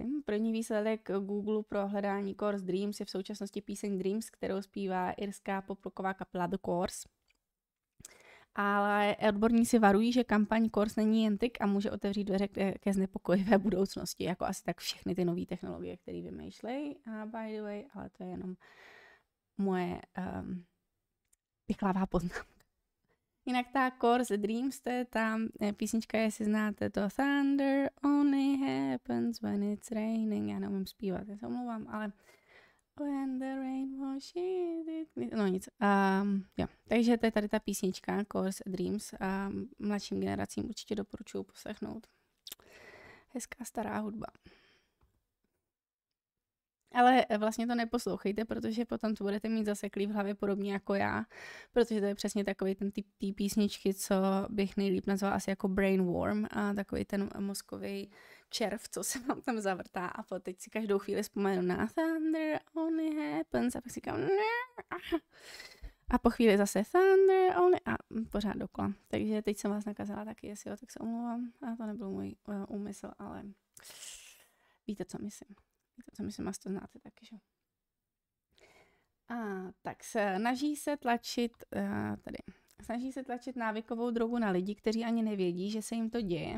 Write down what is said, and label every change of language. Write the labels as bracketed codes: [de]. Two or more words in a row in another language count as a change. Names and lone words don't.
[cs] První výsledek Google pro hledání Coors Dreams je v současnosti píseň Dreams, kterou zpívá irská poprocková kapela The Coors. Ale odborníci varují, že kampaň Coors není jen tik a může otevřít dveře ke znepokojivé budoucnosti, jako asi tak všechny ty nové technologie, které vymýšlejí. A [en] by the way, [cs] ale to je jenom moje piklavá poznámka. Jinak ta Coors Dreams, to je ta písnička, jestli znáte to [en] Thunder only happens when it's raining. [cs] Já neumím zpívat, já se omlouvám, ale [en] when the rain washes it... [cs] No nic. Jo. Takže to je tady ta písnička Coors Dreams. Mladším generacím určitě doporučuji poslechnout. Hezká stará hudba. Ale vlastně to neposlouchejte, protože potom to budete mít zaseklý v hlavě podobně jako já, protože to je přesně takový ten typ té písničky, co bych nejlíp nazvala asi jako brainworm, a takový ten mozkový červ, co se vám tam zavrtá, a teď si každou chvíli vzpomenu na [en] Thunder only happens [cs] a pak si říkám a po chvíli zase [en] Thunder only [cs] a pořád dokola. Takže teď jsem vás nakazala taky, jestli jo, tak se omlouvám, a to nebyl můj úmysl, ale víte, co myslím. Co myslím, asi to znáte taky, že? Tak snaží se tlačit návykovou drogu na lidi, kteří ani nevědí, že se jim to děje.